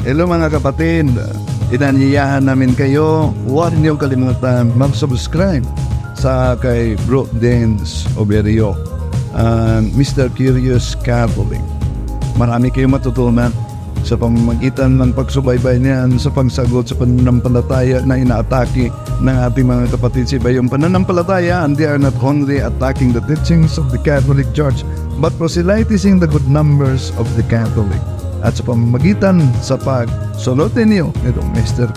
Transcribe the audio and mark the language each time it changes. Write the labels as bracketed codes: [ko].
[tl] Hello mga kapatid, inanyayahan namin kayo, huwag niyong kalimutan mag-subscribe sa kay Bro Dance Oberio, Mr. Curious Catholic. Marami kayong matutunan sa pamamagitan ng pagsubaybay niyan sa pagsagot sa pananampalataya na inaatake ng ating mga kapatid sa iba. Yung pananampalataya, [en] and they are not only attacking the teachings of the Catholic Church, but proselytizing the good numbers of the Catholic. [tl] At sa pamamagitan sa pagsunutin niyo nitong Mr.